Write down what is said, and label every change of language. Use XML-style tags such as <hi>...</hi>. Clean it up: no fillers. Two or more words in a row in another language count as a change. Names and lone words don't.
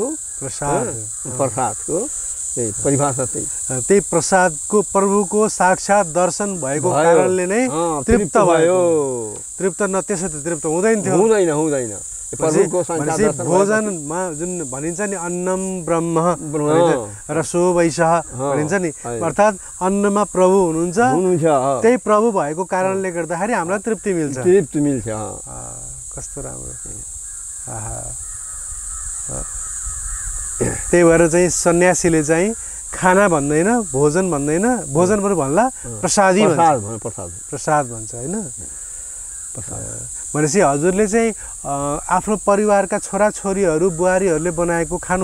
<ne>प्रसाद प्रसादको परिभाषा त्यही प्रसादको प्रभुको साक्षात दर्शन भएको कारणले नै तृप्त भयो तृप्त न त्यसै त तृप्त हुँदैन थियो हुँदैन भोजनमा जुन भनिन्छ नि</ne> <sa>अन्नम ब्रह्म रसो वैशः</sa> <ne>भनिन्छ नि अर्थात् अन्नमा प्रभु हुनुहुन्छ त्यही प्रभु भएको कारणले गर्दाखेरि हामीलाई तृप्ति मिल्छ कस्तो राम्रो त्यही भएर चाहिँ सन्यासीले चाहिँ खाना भन्दैन भोजन भन्दैन भोजन पनि भन्ला प्रसादी प्रसाद भन्छ होइन भनेपछि हजुरले चाहिँ आफ्नो परिवारका छोराछोरीहरू बुहारीहरूले बनाएको खानु</ne>